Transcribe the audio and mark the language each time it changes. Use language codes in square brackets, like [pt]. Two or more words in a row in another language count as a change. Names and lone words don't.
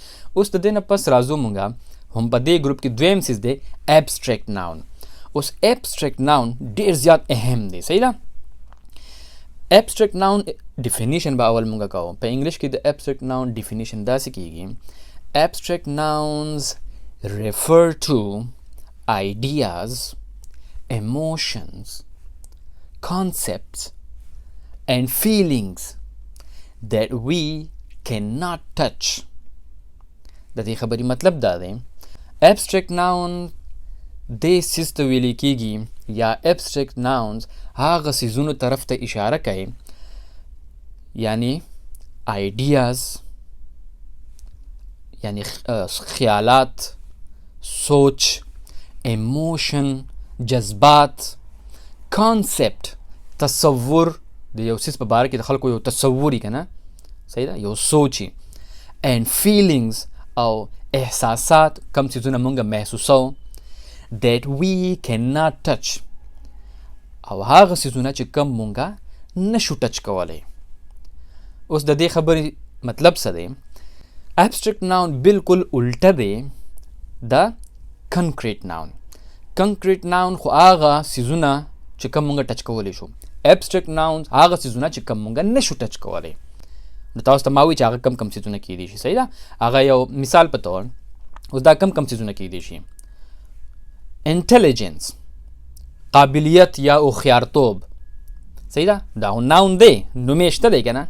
[ps] اوس د دې نه پس راځو مونږ هم په دې ګروپ کې دویم څیز دی [en] abstract noun. [ps] اوس [en] abstract noun [ps] ډېر زیات اهم دی. صحیح ده؟ [en] abstract noun definition [ps] به اول مونږ کوو. په انګلیش کې د [en] abstract noun definition [ps] داسې کیږي: [en] abstract nouns refer to ideas, emotions, concepts and feelings that we cannot touch. [ps] د دې خبرې مطلب دا دی [en] abstract noun [ps] دې څیز ته ویل کېږي یا [en] abstract nouns [ps] هغه څیزونو طرف ته اشاره کوي، یعنی ideas یعنی خیالات، سوچ، emotion جذبات، concept تصور د یو څیز په باره کې د خلکو یو تصور وي که نه، صحیح ده، یو سوچ [en] and feelings [ps] او احساسات کم څیزونه مونږ محسوسو [en] that we cannot touch [ps] او هغه څیزونه چې کم مونږه نشو ټچ کولی. اوس د دې خبرې مطلب څه دی؟ [en] abstract noun [ps] بالکل الټه دی د [en] concrete noun. concrete noun [ps] خو هغه څیزونه چې کم مونږه ټچ کولی شو. [en] abstract nouns [ps] هغه څیزونه چې کم مونږه نشو ټچ کولی. نو تاسو ته ما وایي چې هغه کم څیزونه کیدی شي. صحیح ده؟ هغه یو مثال په طور اوس دا کم څیزونه کیدی شي. intelligence قابلیت یا هوښیارتوب. صحیح ده؟ دا خو ناون دی، نومې شته دی که نه؟